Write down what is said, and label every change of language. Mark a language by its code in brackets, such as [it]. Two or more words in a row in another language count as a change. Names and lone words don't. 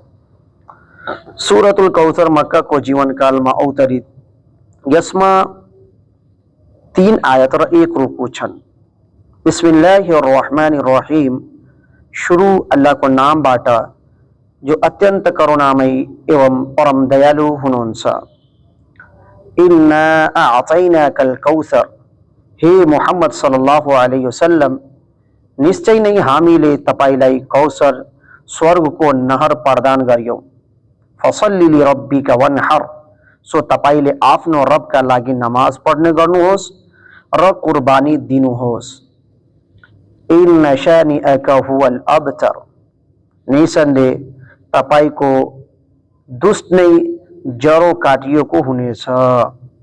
[ne] सुरतुल कौसर मक्काको जीवनकालमा अवतरित, यसमा 3 आयत र 1 रुकु छन्। बिस्मिल्लाहिर्रहमानिर्रहीम, सुरु अल्लाहको नामबाट जो अत्यन्त करुणामयी एवं परम दयालु हुनुहुन्छ। [ar] إنا أعطيناك الكوثر, हे मुहम्मद صلى الله عليه وسلم, [ne] निश्चय नै हामीले तपाईलाई कौसर स्वर्गको नहर प्रदान गर्यौं। [ar] فصل لربك وانحر, [ne] सो तपाईले आफ्नो रबका लागि नमाज पढ्ने गर्नुहोस् र कुर्बानी दिनुहोस्। [ar] إن شانئك هو الأبتر, [ne] निसन्देह तपाईको दुष्ट नै जरो काटिएको हुनेछ।